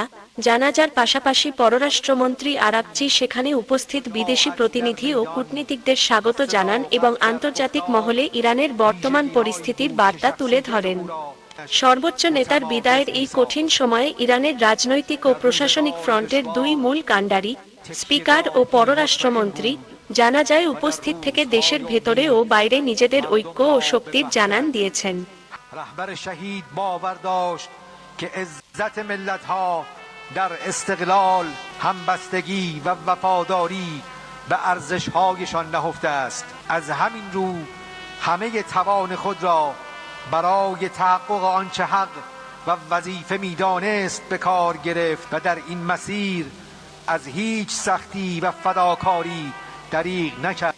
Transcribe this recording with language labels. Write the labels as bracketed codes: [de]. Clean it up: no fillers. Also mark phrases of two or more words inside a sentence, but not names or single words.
[bn] জানাজার পাশাপাশি পররাষ্ট্রমন্ত্রী আরাকচি সেখানে উপস্থিত বিদেশি প্রতিনিধি ও কূটনীতিকদের স্বাগত জানান এবং আন্তর্জাতিক মহলে ইরানের বর্তমান পরিস্থিতির বার্তা তুলে ধরেন। সর্বোচ্চ নেতার বিদায়ের এই কঠিন সময়ে ইরানের রাজনৈতিক ও প্রশাসনিক ফ্রন্টের দুই মূল কাণ্ডারি, স্পিকার ও পররাষ্ট্রমন্ত্রী, জানাজায় উপস্থিত থেকে দেশের ভেতরে ও বাইরে নিজেদের ঐক্য ও শক্তির জানান দিয়েছেন। [fa] که عزت ملت‌ها در استقلال، همبستگی و وفاداری به ارزش‌هایشان نهفته است. از همین رو همه توان خود را برای تحقق آنچه حق و وظیفه می‌دانست به کار گرفت و در این مسیر از هیچ سختی و فداکاری دریغ نکرد.